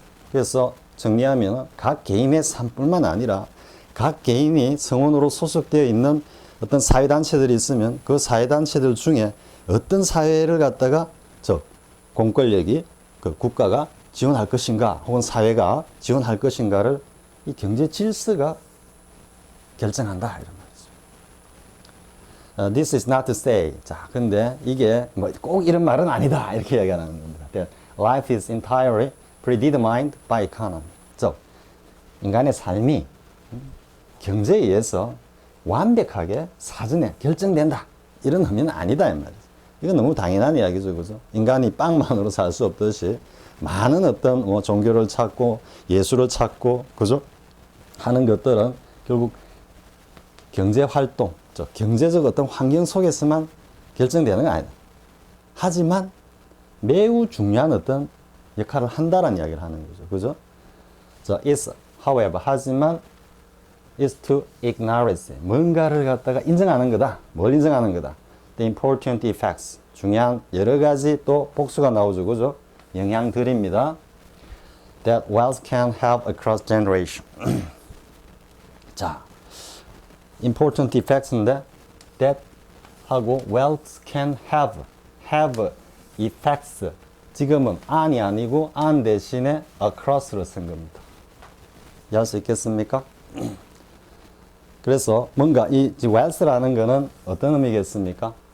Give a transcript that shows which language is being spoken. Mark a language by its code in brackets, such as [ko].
[ko] 그래서 정리하면 각 개인의 삶뿐만 아니라 각 개인이 성원으로 소속되어 있는 어떤 사회단체들이 있으면 그 사회단체들 중에 어떤 사회를 갖다가 공권력이 그 국가가 지원할 것인가 혹은 사회가 지원할 것인가를 이 경제 질서가 결정한다 이런 말이죠. [en] This is not to say. [ko] 자, 근데 이게 뭐 꼭 이런 말은 아니다 이렇게 얘기하는 겁니다. [en] That life is entirely predetermined by economy. [ko] 즉 인간의 삶이 경제에 의해서 완벽하게 사전에 결정된다 이런 의미는 아니다 이 말이죠. 이건 너무 당연한 이야기죠. 그죠? 인간이 빵만으로 살 수 없듯이 많은 어떤 종교를 찾고 예술을 찾고 그죠? 하는 것들은 결국 경제 활동, 경제적 어떤 환경 속에서만 결정되는 거 아니다. 하지만 매우 중요한 어떤 역할을 한다라는 이야기를 하는 거죠. 그죠? [en] is, however, 하지만 is to acknowledge. [ko] 뭔가를 갖다가 인정하는 거다. 뭘 인정하는 거다? [en] The important effects. [ko] 중요한 여러 가지 또 복수가 나오죠. 그죠? 영향들입니다. [en] That wealth can have across generation. 자, important effects인데 that 하고 wealth can have effects. [ko] 지금은 on이 아니고 on 대신에 across로 쓴 겁니다. 이해할 수 있겠습니까? 그래서 뭔가 이 웨alth라는 거는 어떤 의미겠습니까?